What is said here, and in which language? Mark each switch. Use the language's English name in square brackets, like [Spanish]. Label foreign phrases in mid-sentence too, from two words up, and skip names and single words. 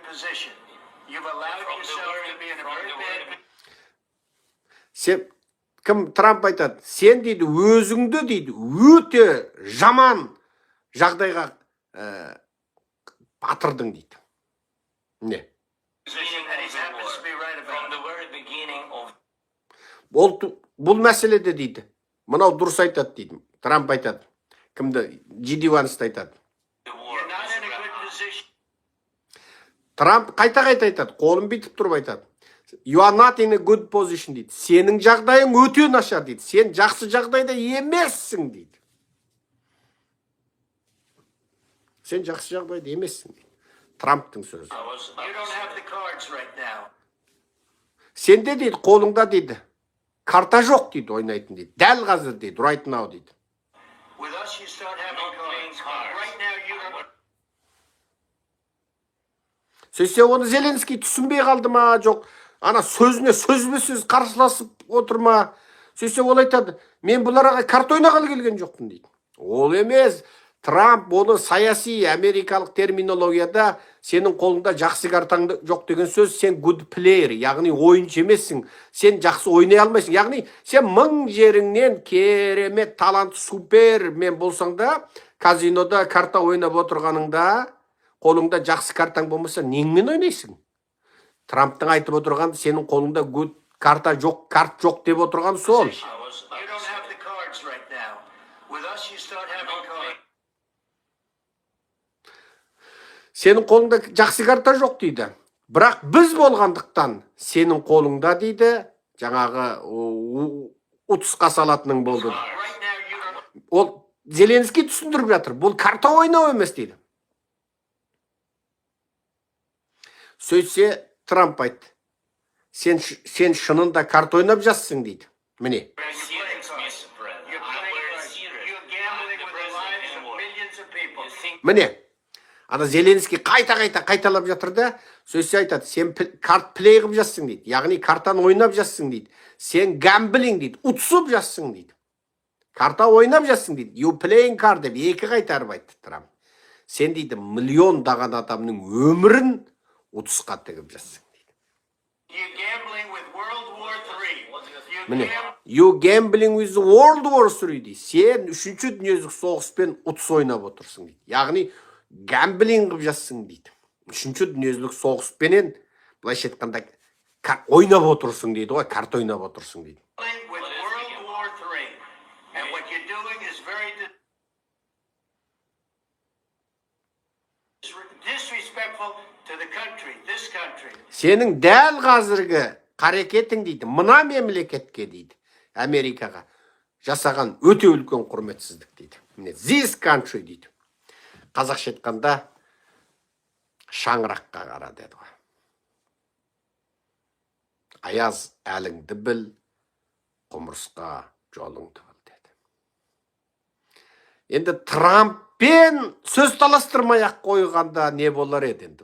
[Kazakh] Кім Трамп айтады, сен дейді өзіңді дейді өте жаман жағдайға батырдың дейді. Не? Бұл мәселеде дейді, мынау дұрыс айтады дейді. Трамп айтады, Кімді? Джиди Вансты айтады. [English] The war You're not is in a good around. position. [Kazakh] Трамп қайта-қайта айтады, қолын бүйтіп тұрып айтады. [English] You are not in a good position дейді. [Kazakh] Сенің жағдайың өте нашар дейді. Сен жақсы жағдайда емессің дейді. Сен жақсы жағдайда емессің дейді. Трамптың сөзі. [English] I was about You to don't say have the that. cards right now. [Kazakh] Сенде дейді, қолыңда дейді, карта жоқ дейді, ойнайтын дейді. Дәл қазір дейді, [English] right now дейді. With us, you start having Not playing cards. cards. Right now, you don't. [Kazakh] Сөйтсе оны Зеленский түсінбей қалды ма, жоқ, ана сөзіне сөзбе-сөз қарсыласып отыр ма? Сөйтсе ол айтады, мен бұларға карта ойнағалы келген жоқпын дейді. Ол емес, Трамп оны саяси америкалық терминологияда сенің қолыңда жақсы картаң жоқ деген сөз, сен [English] good player, [Kazakh] яғни ойыншы емессің, сен жақсы ойнай алмайсың. Яғни сен мың жеріңнен керемет, талант, супер мен болсаң да, казинода карта ойнап отырғаныңда, қолыңда жақсы картаң болмаса, неңмен ойнайсың? Трамптың айтып отырған сенің қолыңда good карта жоқ, карт жоқ деп отырған сол. [English] I was about You to don't say have the that. cards right now. With us, you start having cards. [Kazakh] Сенің қолыңда жақсы карта жоқ дейді. Бірақ біз болғандықтан сенің қолыңда дейді, жаңағы ұтысқа салатының болды. [English] Right now, you don't. [Kazakh] Ол Зеленский түсіндіріп жатыр. Бұл карта ойнау емес дейді. Сөйтсе Трамп айтты. Сен шынында карта ойнап жассың дейді. Міне. [English] Very serious, Mr. President. You're I'm playing very cards. serious. You're gambling I'm the with the president lives of anymore. millions of people. You think [Kazakh] Міне. Ана Зеленский қайталап жатыр да, сөйтсе айтады, сен [English] card play [Kazakh] қылып жассың дейді. Яғни картаны ойнап жассың дейді. Сен гамблинг дейді, ұтысып жассың дейді. Карта ойнап жассың дейді. [English] You playing card [Kazakh] деп екі қайтарып айтты Трамп. Сен дейді, миллиондаған адамның өмірін ұтысқа тігіп жассың дейді. [English] You're gambling with World War III. You're [Kazakh] Міне, [English] gambling. you gambling with World War III дейді. [Kazakh] Сен үшінші дүниежүзілік соғыспен ұтыс ойнап отырсың дейді. Яғни гамблинг қылып жассың дейді. Үшінші дүниежүзілік соғыспенен былайша айтқанда ойнап отырсың дейді ғой, карта ойнап отырсың дейді. [English] With World War III. And what you're doing is very disrespectful to the country, this country. [Kazakh] Сенің дәл қазіргі қарекетің дейді, мына мемлекетке дейді, Америкаға жасаған өте үлкен құрметсіздік дейді. Міне, [English] this country дейді. [Kazakh] Қазақша айтқанда шаңыраққа қара деді ғой. Аяз әліңді біл, құмырсқа жолыңды біл деді. Енді Трамппен сөз таластырмай-ақ қойғанда не болар еді енді?